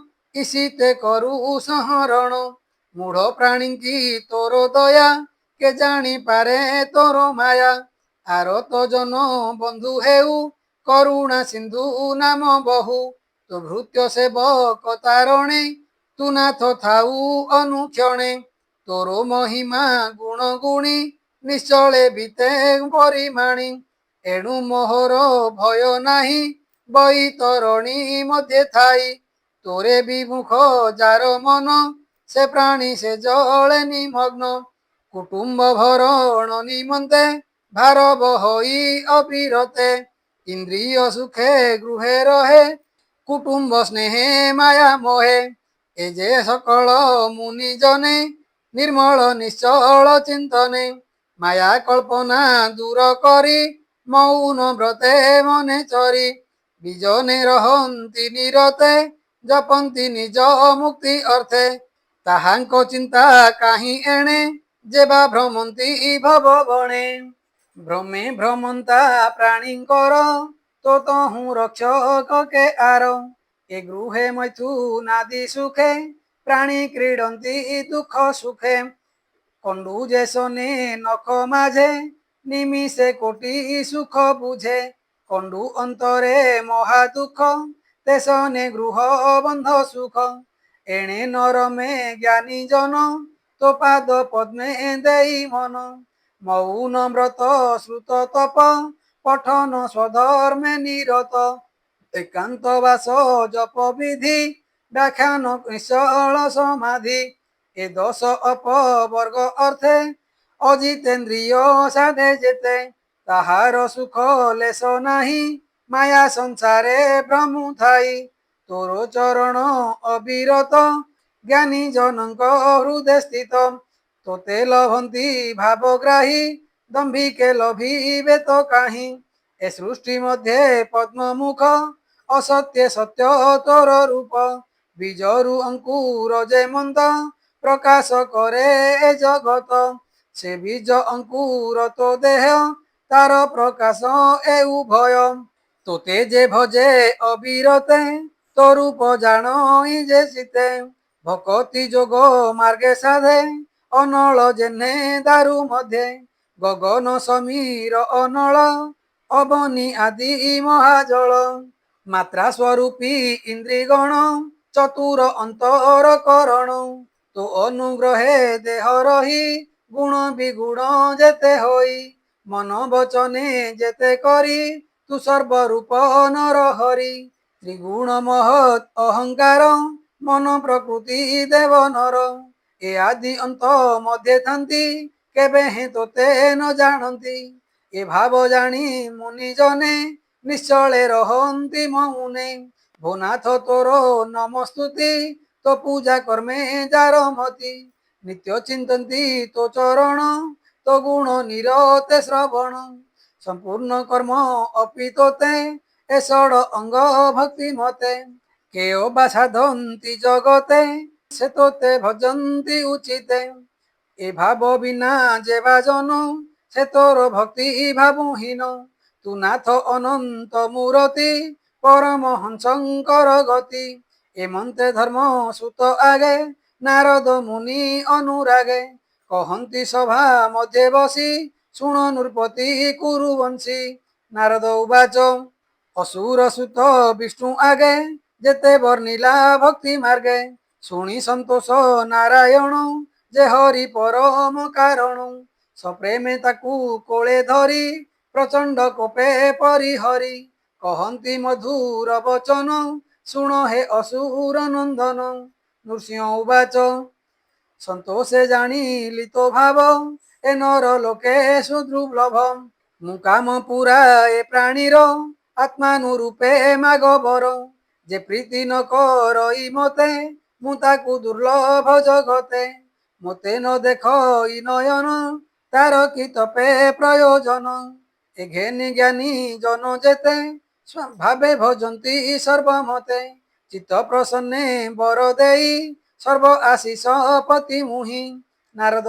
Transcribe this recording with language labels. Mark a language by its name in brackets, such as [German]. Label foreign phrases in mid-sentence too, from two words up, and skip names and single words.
[Odia] ଇସିତେ କରୂ ସଂହରଣ ମୂଢ଼ ପ୍ରାଣୀ କୀ ତୋର ଦୟା କେ ଜାନୀ ପାରେ ତୋର ମାୟା ଆର ତୋ ଜନ ବନ୍ଧୁ ହେଉ କରୁଣା ସିନ୍ଧୁ ନାମ ବହୁ ତୋ ଭୃତ୍ୟ ସେବକ ତାରଣେ ତୁ ନାଥ ଥାଊ ଅନୁକ୍ଷଣେ ତୋର ମହିମା ଗୁଣ ଗୁଣୀ ନିଶ୍ଚଲେ ବୀତେ ପରିମାଣୀ ଏଣୁ ମୋହର ଭୟ ନାହୀ ବୈତରଣୀ ମଧ୍ୟେ ଥାଈ ତୋରେ ବିମୁଖ ଜାର ମନ ସେ ପ୍ରାଣୀ ସେ ଜଲେ ନିମଗ୍ନ କୁଟୁମ୍ବ ଭରଣ ନିମନ୍ତେ ଭାର ବହଈ ଅବିରତେ ଇନ୍ଦ୍ରିୟ ସୁଖେ ଗୃହେ ରହେ କୁଟୁମ୍ବ ସ୍ନେହେ ମାୟା ମୋହେ ଏ ଜେ ସକଲ ମୁନି ଜନେ ନିର୍ମଲ ନିଶ୍ଚଲ ଚିନ୍ତନେ ମାୟା କଲ୍ପନା ଦୂର କରୀ ମୌନ ବ୍ରତେ ମନେ ଚରୀ ବିଜନେ ରହନ୍ତୀ ନିରତେ ଜପନ୍ତୀ ନିଜ ମୁକ୍ତି ଅର୍ଥେ ତାହାଙ୍କ ଚିନ୍ତା କାହି ଏଣେ ଜେବା ଭ୍ରମନ୍ତୀ ଭବ ବଣେ ଭ୍ରମେ ଭ୍ରମନ୍ତା ପ୍ରାଣୀଙ୍କର ତୋ ତହୁ ରକ୍ଷକ କେ ଆର ଏ ଗୃହେ ମୈଥୁନାଦି ସୁଖେ ପ୍ରାଣୀ କ୍ରୀଡନ୍ତୀ ଦୁଖ ସୁଖେ କଣ୍ଡୂ ଜେସନେ ନଖ ମାଝେ ନିମିଷେ କୋଟି ସୁଖ ବୁଝେ କଣ୍ଡୂ ଅନ୍ତରେ ମହା ଦୁଖ ତେସନେ ଗୃହ ବନ୍ଧ ସୁଖ ଏଣେ ନରମେ ଜ୍ଞାନୀ ଜନ ତୋ ପାଦ ପଦ୍ମେ ଦେଈ ମନ ମୌନ ବ୍ରତ ଶ୍ରୁତ ତପ ପଠନ ସ୍ୱଧର୍ମେ ନିରତ ଏକାନ୍ତ ବାସ ଜପ ବିଧି ବ୍ୟାଖ୍ୟାନ ନିଶ୍ଚଲ ସମାଧି ଏ ଦଶ ଅପବର୍ଗ ଅର୍ଥେ ଅଜିତେନ୍ଦ୍ରିୟ ସାଧେ ଜେତେ ତାହାର ସୁଖ ଲେଶ ନାହୀ ମାୟା ସଂସାରେ ଭ୍ରମୁ ଥାଈ ତୋର ଚରଣ ଅବିରତ ଜ୍ଞାନୀ ଜନକ ହୃଦୟ ସ୍ଥିତ ତୋତେ ଲଭନ୍ତୀ ଭାବଗ୍ରାହୀ ଦମ୍ଭିକେ ଲଭିବେ ତୋ କାହୀଁ ଏ ସୃଷ୍ଟି ମଧ୍ୟ ପଦ୍ମମୁଖ ଅସତ୍ୟ ସତ୍ୟ ତୋର ରୂପ ବୀଜରୁ ଅଙ୍କୁର ଜେ ମନ୍ଦ ପ୍ରକାଶ କରେ ଏ ଜଗତ ସେ ବୀଜ ଅଙ୍କୁର ତୋ ଦେହ ତାର ପ୍ରକାଶ ଏ ଉଭୟ ତୋତେ ଜେ ଭଜେ ଅବିରତେ ତୋ ରୂପ ଜାଣଈ ଜେ ସୀତେ ଭକ୍ତି ଜୋଗ ମାର୍ଗେ ସାଧେ ଅନଲ ଜେନେ ଦାରୁ ମଧ୍ୟେ ଗଗନ ସମୀର ଅନଲ ଅବନୀ ଆଦି ମହାଜଲ ମାତ୍ରା ସ୍ୱରୂପୀ ଇନ୍ଦ୍ରିଗଣ ଚତୁର ଅନ୍ତର କରଣ ତୋ ଅନୁଗ୍ରହେ ଦେହ ରହୀ ଗୁଣ ବିଗୁଣ ଜେତେ ହୋଈ ମନ ବଚନେ ଜେତେ କରୀ ତୁ ସର୍ବରୂପ ନର ହରି ତ୍ରିଗୁଣ ମହତ ଅହଙ୍କାର ମନ ପ୍ରକୃତି ଦେବ ନର ଏ ଆଦି ଅନ୍ତ ମଧ୍ୟ ଥାନ୍ତୀ କେବେ ହେ ତୋତେ ନ ଜାନତୀ ଏ ଭାବ ଜାନୀ ମୁନି ଜନେ ନିଶ୍ଚଲେ ରହନ୍ତୀ ମୌନେ ଭୋନାଥ ତୋର ନମସ୍ତୁତି ତୋ ପୂଜା କର୍ମେ ଜାର ମତୀ ନିତ୍ୟ ଚିନ୍ତନ୍ତି ତୋ ଚରଣ ତୋ ଗୁଣ ନିରତେ ଶ୍ରବଣ ସମ୍ପୂର୍ଣ କର୍ମ ଅପି ତୋତେ ଏ ଷଡ ଅଙ୍ଗ ଭକ୍ତି ମତେ କେଓ ବା ସାଧନ୍ତି ଜଗତେ ସେ ତୋତେ ଭଜନ୍ତି ଉଚିତେ ଏ ଭାବ ବିନା ଜେ ବାଜନ ସେ ତୋର ଭକ୍ତି ଭାବହୀନ ତୂ ନାଥ ଅନନ୍ତ ମୂରତି ପରମ ହଂସଙ୍କର ଗତି ଏ ମନ୍ତେ ଧର୍ମ ସୁତ ଆଗେ ନାରଦ ମୁନି ଅନୁରାଗେ କହନ୍ତି ସଭା ମଧ୍ୟେ ବସୀ ଶୁଣ ନୃପତି କୁରୁବଂଶୀ ନାରଦ ଉବାଚ ଅସୁର ସୁତ ବିଷ୍ଣୁ ଆଗେ ଜେତେ ବର୍ଣିଲା ଭକ୍ତି ମାର୍ଗେ ଶୁଣୀ ସନ୍ତୋଷ ନାରାୟଣ ଜେ ହରି ପରମ କାରଣ ସପ୍ରେମେ ତାକୂ କୋଲେ ଧରୀ ପ୍ରଚଣ୍ଡ କୋପେ ପରିହରୀ କହନ୍ତି ମଧୁର ବଚନ ଶୁଣ ହେ ଅସୁର ନନ୍ଦନ ନୃସିଂହ ଉବାଚ ସନ୍ତୋଷେ ଜାନିଲୀ ତୋ ଭାବ ଏ ନର ଲୋକେ ସୁଦୁର୍ଲଭ ମୁ କାମ ପୂରା ଏ ପ୍ରାଣୀର ଆତ୍ମାନୁରୂପେ ମାଗ ବର ଜେ ପ୍ରୀତି ନ କରଈ ମତେ ମୁ ତାକୂ ଦୁର୍ଲଭ ଜଗତେ ମତେ ନ ଦେଖ ଇ ନୟନ ତାର କି ତପେ ପ୍ରୟୋଜନ ଏ ଘେନୀ ଜ୍ଞାନୀ ଜନ ଜେତେ ଭାବେ ଭଜନ୍ତି ସର୍ବମତେ ଚିତ୍ତ ପ୍ରସନ୍ନେ ବର ଦେଈ ସର୍ବ ଆଶୀଷ ପତି ମୁହି ନାରଦ